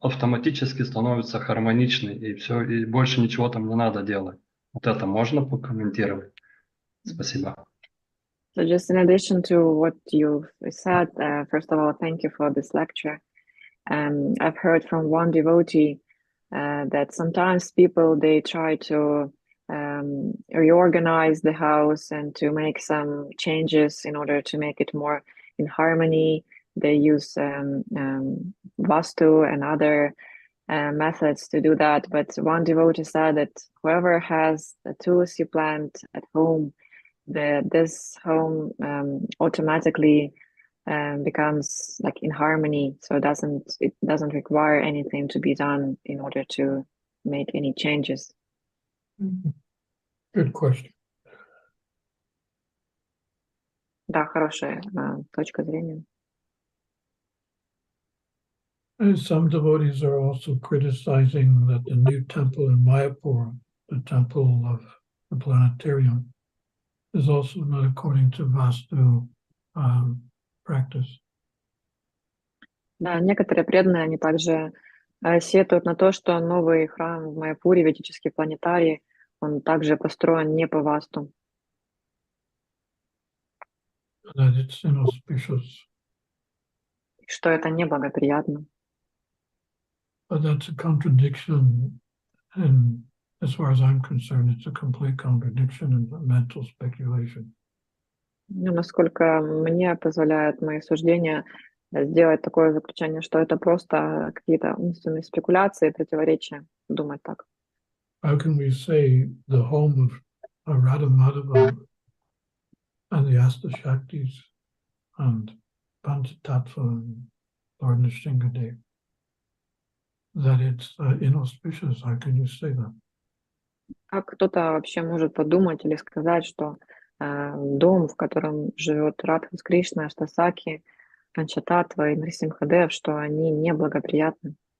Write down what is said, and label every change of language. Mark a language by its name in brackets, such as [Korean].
[Russian] автоматически становится хармоничный, и все, и больше ничего там не надо делать. Вот это можно прокомментировать? Спасибо. [English] So just in addition to what you said, first of all, thank you for this lecture. I've heard from one devotee that sometimes people, they try to reorganize the house and to make some changes in order to make it more in harmony. They use vastu and other methods to do that. But one devotee said that whoever has a tulsi plant at home, this home automatically becomes like in harmony. So it doesn't require anything to be done in order to make any changes. Good question. [Russian] Да, хорошая точка зрения. [English] And some devotees are also criticizing that the new temple in Mayapur, the temple of the planetarium, is also not according to Vastu practice. [Russian] Да, некоторые преданные, они также сетуют на то, что новый храм в Майяпуре, ведический планетарий, он также построен не по васту. [English] That it's inauspicious. [Russian] Что это неблагоприятно. [English] But that's a contradiction, and as far as I'm concerned, it's a complete contradiction in mental speculation. [Russian] Ну, насколько мне позволяют мои суждения сделать такое заключение, что это просто какие-то умственные спекуляции, противоречия, думать так. [English] How can we say the home of Radha Madhava and the Astashaktis and Panchatattva and Lord Nrsimhadev, that it's inauspicious? How can you say that? [Russian] Как кто-то вообще может подумать или сказать, что дом, в котором живет Радха с Кришной, Аштасаки, Панчататтва и Нрисимхадев, что они неблагоприятны?